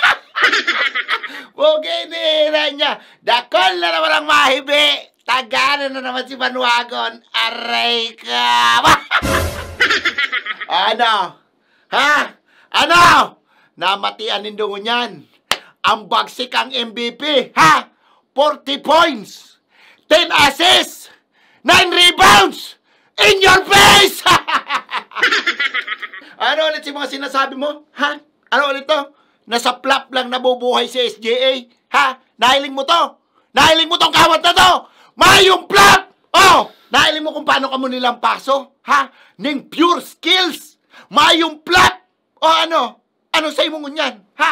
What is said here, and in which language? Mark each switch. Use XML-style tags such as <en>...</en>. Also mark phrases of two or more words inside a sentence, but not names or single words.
<bik>Buginira niya. Dakol na naman ang mahibi. Tagana na naman si Manuagon. Aray ka. Ano? Ha? Ano? Namatian nindong yan.</bik> <tl>Ang bagsik ang MVP. Ha? 40 points. 10 assists. 9 rebounds.</tl> <en>In your face!</en> <tl>Ano ulit yung mga sinasabi mo? Ha? Ano ulit to? Nasa plap lang nabubuhay si SGA?</tl> <bik>Ha? Nahiling mo to? Nahiling mo tong kawat na to? Mayong plap! Oh! Nahiling mo kung paano ka mo nilang paso? Ha? Ning</bik> <en>pure skills!</en> <bik>Mayong plap! O ano? Ano sa imong ngunyan? Ha?</bik>